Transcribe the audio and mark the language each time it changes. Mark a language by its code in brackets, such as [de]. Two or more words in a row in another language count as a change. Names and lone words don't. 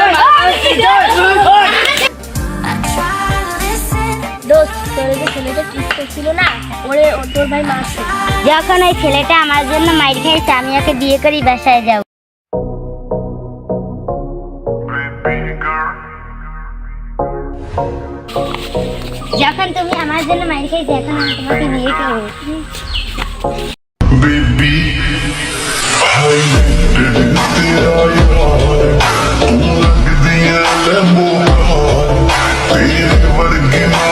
[bn] দোস্ত, তোর যে ছেলেটা ঠিক করছিল না, ওরে তোর ভাই মারছে। যখন ওই ছেলেটা আমার জন্য মাইর খাইছে, আমি ওকে বিয়ে করি বাসায় যাব। যখন তুমি আমার জন্য মাইর খাইছে, এখন আমি তোমাকে বিয়ে করবো। [pa] Baby, ਹਾਏ ਤੇਰਾ ਯਾਰ ਤੂੰ ਲਗਦੀ ਹੈ ਲੰਬੋ ਤੇਰੇ ਵਰਗੀ